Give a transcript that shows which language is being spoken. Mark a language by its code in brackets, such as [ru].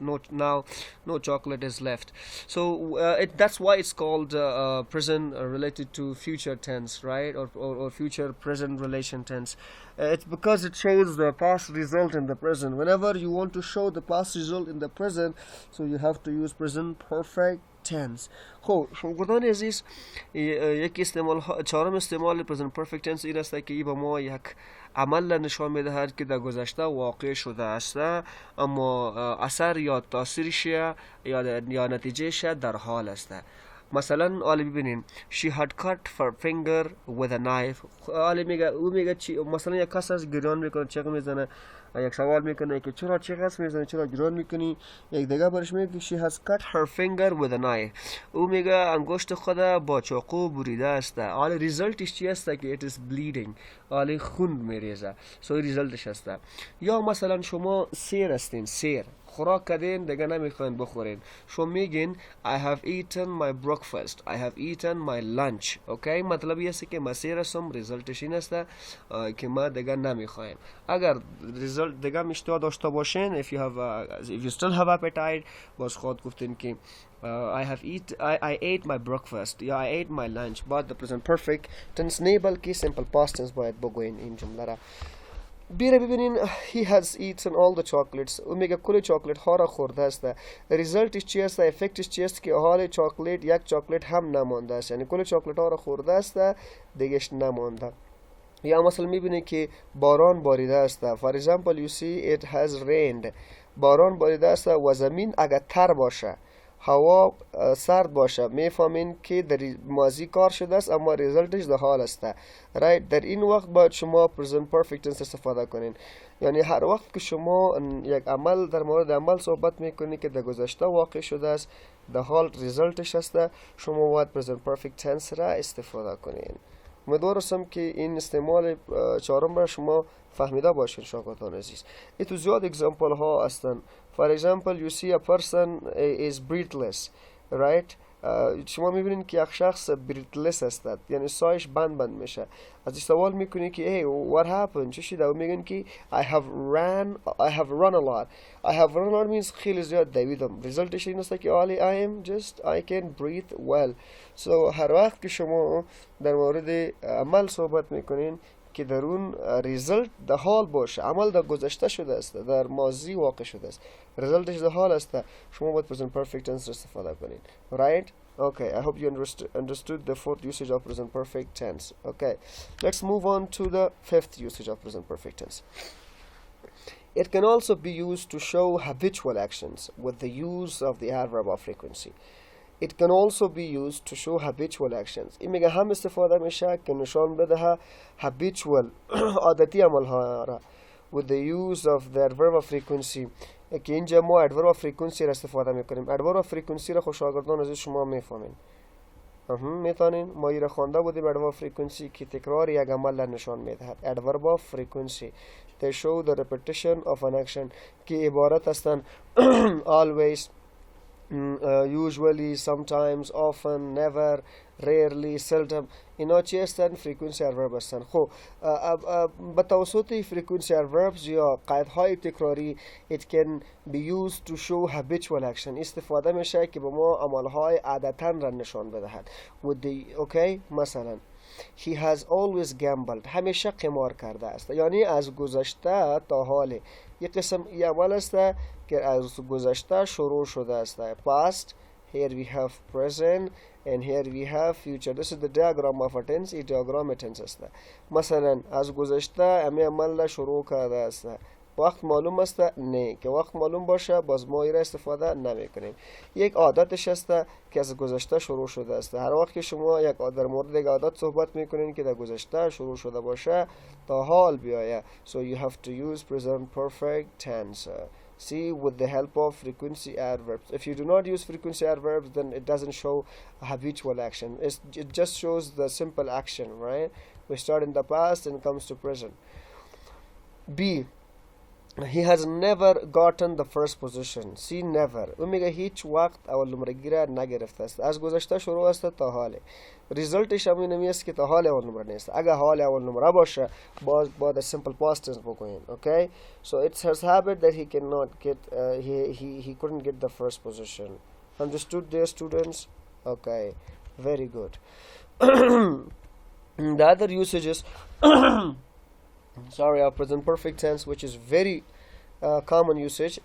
[en] No chocolate is left. So that's why it's called present related to future tense, right? Or future present relation tense. It's because it shows the past result in the present. Whenever you want to show the past result in the present, so you have to use present perfect tense. [fa] خب شاگردان عزیز، یک چهارم استعمال present perfect tense این است که ای به ما یک عمل نشان میدهد که در گذشته واقع شده است، اما اثر یا تاثیرش یا نتیجهش در حال است. مثلا حالا ببینین [en] she had cut her finger with a knife. [fa] حالا میگه چی؟ مثلا یک کس از گریان میکنه، چیغ میزنه، یک سوال میکنه که چرا چیغ میزنه، چرا گریان میکنی؟ یک دیگه برش میگه [en] she has cut her finger with a knife. [fa] او میگه انگشت خود با چاقو بریده است. حالا ریزالتش چی است که [en] it is bleeding، [fa] حالا خون میریزه، سو ریزالتش است. یا مثلا شما سیر هستین، سیر خوراک کردین دیگه نمیخواین بخورین، شما میگین [en] I have eaten my breakfast, I have eaten my lunch. [fa] اوکی، مطلب این است که ما سیر هستم، ریزالتش این است که ما دیگه نمیخوایم. اگر ریزالت دیگه میشتوا داشته باشین، [en] if you still have appetite، [fa] باز خود گفتین که [en] I ate my breakfast, yeah, I ate my lunch. But the present perfect tense [fa] نیبل که [en] simple past tense [fa] باید بگوین این جمله را. بیره ببینین [en] he has eaten all the chocolates. [fa] او میگه کل چاکلت ها را خورده است. ریزالتش چی است؟ افکتش چی است که حال چاکلت یک چاکلت هم نمانده است، یعنی کل چاکلت ها را خورده است، دیگهش نمانده. یا مثلا میبینی که باران باریده است. [en] For example, you see it has rained. [fa] باران باریده است و زمین اگر تر باشه، هوا سرد باشه، میفهمین که در ماضی کار شده است اما ریزالتش در حال است. [en] right. [fa] در این وقت باید شما present perfect tense استفاده کنین. یعنی هر وقت که شما یک عمل در مورد عمل صحبت میکنید که در گذشته واقع شده است، در حال ریزالتش است، شما باید present perfect tense را استفاده کنین. امیدوار هستم که این استعمال چهارم را شما فهمیده باشین شاگردان عزیز. این تو زیاد اگزامپل ها هستن. [en] For example, you see a person is breathless, right? [fa] شما میبینید که یک شخص بریتلس هستد، یعنی سایش بند میشه. ازش سوال میکنی که [en] hey what happened [fa] چه شده، و میگن که [en] I have run a lot. I have run a lot means [fa] خیلی زیاد دویدم. ریزلتش این است که [en] I am just I can breathe well. [fa] so هر وقت که شما در مورد عمل صحبت میکنین که در اون ریزلت در حال باشه، عمل در گذشته شده است، در ماضی واقع شده است، ریزلتش در حال است، شما باید present perfect tense استفاده کنین. [en] right? Okay, I hope you understood the fourth usage of present perfect tense. Okay, let's move on to the fifth usage of present perfect tense. It can also be used to show habitual actions with the use of the adverb of frequency. It can also be used to show habitual actions. [fa] این میگه هم استفاده میشه که نشان بده habitual عادتی عملها را [en] with the use of the adverb of frequency. [fa] که اینجا ما adverb of frequency را استفاده میکنیم. adverb of frequency را خوشاگردان از شما میفهمین. میتونین ما ایره خوانده بودیم adverb of frequency که تکرار یک عمل را نشان میدهد. [en] adverb of frequency they show the repetition of an action [fa] که عبارت هستند [en] always, usually, sometimes, often, never, rarely, seldom. [fa] اینا چی هستن؟ frequency adverb هستن. خب به توسط frequency adverbs یا قیدهای تکراری [en] it can be used to show habitual action [fa] استفاده میشه که به ما عملهای عادتاً را نشان بدهد. okay مثلا [en] he has always gambled [fa] همیشه قمار کرده است، یعنی از گذشته تا حال. یک قسم یه عمل است که از گذشته شروع شده است. [en] past, here we have present and here we have future. This is the diagram of a tense. [fa] این diagram tense است. مثلا از گذشته امی عمل شروع کرده است. وقت معلوم است؟ نه. که وقت معلوم باشه باز ما ایره استفاده نمی کنیم. یک عادتش است که از گذشته شروع شده است. هر وقت که شما در مورد یک عادت صحبت میکنین که در گذشته شروع شده باشه تا حال بیایه. [en] So you have to use present perfect tense. See, with the help of frequency adverbs. If you do not use frequency adverbs, then it doesn't show a habitual action. It just shows the simple action, right? We start in the past and comes to present. B. He has never gotten the first position. See, never. [fa] و میگه هیچ وقت اول نمرگی را نگرفته است. از گذشته شروع است تا حال. ریزلتش هم اینمی است که تا حال اول نمره نیست. اگه حال اول نمره باشه باید simple past tense بکنین. [en] Okay? So it's his habit that he cannot get he couldn't get the first position. Understood there, students? Okay. Very good. The other usages sorry, our present perfect tense, which is very common usage.